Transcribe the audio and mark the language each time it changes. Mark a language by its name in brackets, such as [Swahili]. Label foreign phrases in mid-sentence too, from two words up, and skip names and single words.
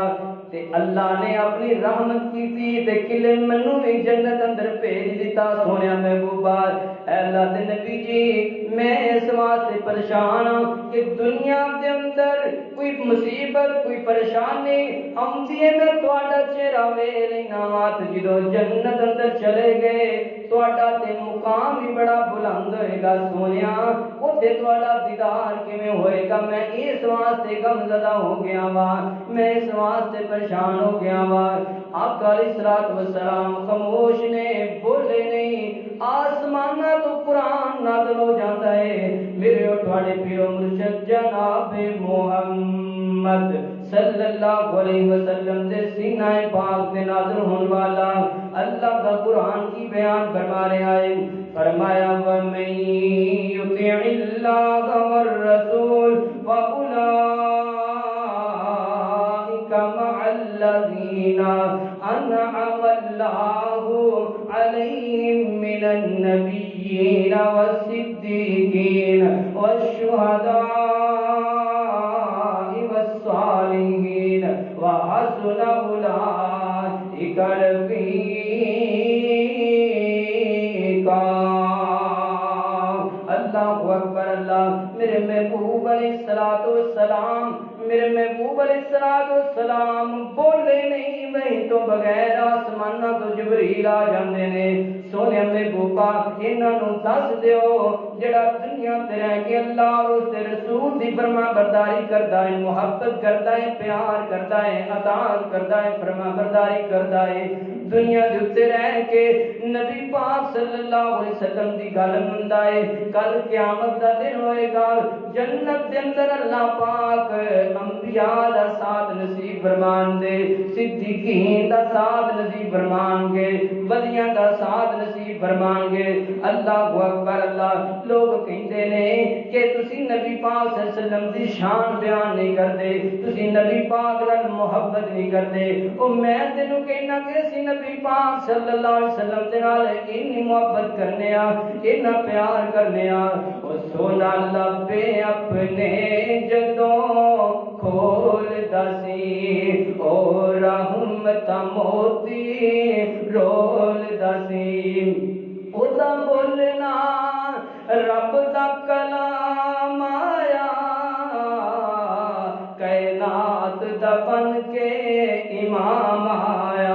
[Punjabi] تے اللہ نے اپنی رحمت کی تھی تے کلے منو بھی جنت اندر بھیج دیتا سونے محبوبہ۔ اے اللہ دے نبی جی میں اس واسطے پریشان ہوں کہ دنیا دے اندر کوئی مصیبت کوئی پریشانی آمدی ہے میں تہاڈا چہرہ ویکھ لینا وا، تے جدوں جنت اندر چلے گئے تہاڈا تے مقام بھی بڑا بلند ہوئے گا سونیا، اوتھے تہاڈا دیدار کیویں ہوئے گا میں اس واسطے غمزدہ ہو گیا وا، میں اس واسطے پریشان ہو گیا وا۔ آقا [Arabic] علیہ الصلوۃ والسلام [Punjabi] خاموش نے بولے نہیں، آسمانہ تو قرآن نازل ہو جاتا ہے میرے اور تھوڑے پیرو مرشد جناب محمد [Arabic] صلی اللہ علیہ وسلم [Punjabi] دے سینہ پاک دے نازل ہونے والا اللہ کا قرآن کی بیان فرما رہے آئے، فرمایا [Arabic] وَمَن يُطِعِ اللَّهَ وَالرَّسُولَ فَأُولَٰئِكَ مَعَ الَّذِينَ أَنْعَمَ اللَّهُ عَلَيْهِم مِّنَ النَّبِيِّينَ وَالصِّدِّيقِينَ وَالشُّهَدَاءِ وَالصَّالِحِينَ وَحَسُنَ أُولَٰئِكَ رَفِيقًا۔ اللہ اکبر اللہ۔ [Punjabi] میرے محبوب [Arabic] علیہ السلام [Punjabi] میرے محبوب [Arabic] علیہ السلام [Punjabi] بولے نہیں، وہی تو بغیر آسمانہ تو جبریل آ جاندے نے۔ سونے محبوبہ انہاں نوں دس دیو جڑا دنیا تے رہ کے اللہ اور اس دے رسول دی فرما برداری کردا ہے، محبت کردا ہے، پیار کردا ہے، اطاعت کردا ہے، فرما برداری کردا ہے، دنیا دے اوتے رہ کے نبی پاک [Arabic] صلی اللہ علیہ وسلم [Punjabi] دی گل مندا ہے، کل قیامت دا دن ہوئے گا جنت دے اندر اللہ پاک انبیاء دا ساتھ نصیب فرمان دے، صدیقین دا ساتھ نصیب فرمان گے، ولیاں دا ساتھ نصیب فرمان گے۔ [Arabic] اللہ اکبر اللہ۔ [Punjabi] لوگ کہندے نے کہ تسی نبی پاک [Arabic] صلی اللہ علیہ وسلم [Punjabi] دی شان بیان نہیں کردے، تسی نبی پاک نال محبت نہیں کردے، او میں تینوں کہنا کہ اسی نبی پاک [Arabic] صلی اللہ علیہ وسلم [Punjabi] دے نال اتنی محبت کرنے آ، اتنا پیار کرنے آ، او سونا لبے اپنے جدوں کھول دسی، او رحمت موتی رول دسی، او دا بولنا رب دا کلام آیا، کائنات دا بن کے امام آیا۔